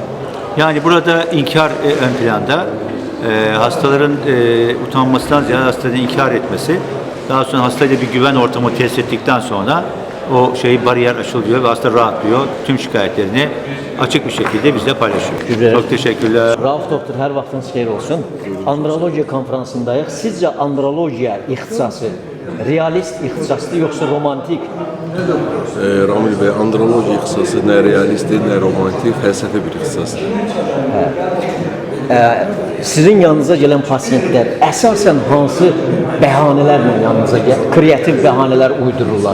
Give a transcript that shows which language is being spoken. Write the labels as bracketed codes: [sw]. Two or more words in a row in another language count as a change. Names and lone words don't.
[tr] Yani burada inkar ön planda. Hastaların utanmasından ziyade hastaların inkar etmesi. Daha sonra hastayla bir güven ortamı tesis ettikten sonra o bariyer aşılıyor ve hasta rahatlıyor. Tüm şikayetlerini açık bir şekilde bizle paylaşıyor. Güzel. Çok teşekkürler. [az] Rauf doktor, her vaxtınız xeyir olsun. Andrologiya konferansındayıq. Sizcə andrologiya ixtisası realist ixtisasdır yoxsa romantik? Ramil bəy, andrologiya ixtisası nə realistdir, nə romantik, fəlsəfi bir ixtisasdır. Sizin yanınıza gələn pasiyentlər əsasən hansı bəhanələrlə yanınıza kreativ bəhanələr uydururlar?